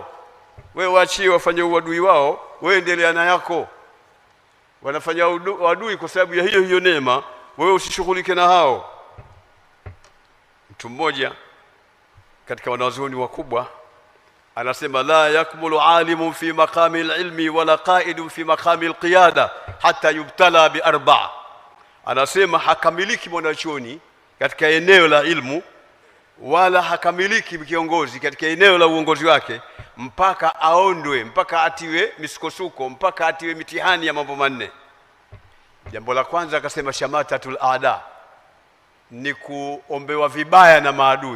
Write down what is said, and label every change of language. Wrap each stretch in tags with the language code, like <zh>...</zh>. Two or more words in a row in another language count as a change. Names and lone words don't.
<sw>Wewe waachie wafanye uadui wao, wewe endelea na yako. Wanafanya uadui kwa sababu ya hiyo neema, wewe usishughulike na hao. Mtu mmoja katika wanazuoni wakubwa anasema</sw> <ar>لا يكمل عالم في مقام العلم ولا قائد في مقام القيادة حتى يبتلى بأربع'.</ar> <sw>Anasema hakamiliki mwanachuoni katika eneo la ilmu, wala hakamiliki kiongozi katika eneo la uongozi wake mpaka aondwe, mpaka atiwe misukosuko, mpaka atiwe mitihani ya mambo manne. Jambo la kwanza akasema</sw> <ar>شماتة الأعداء,</ar> <sw>ni kuombewa vibaya na maadui.</sw>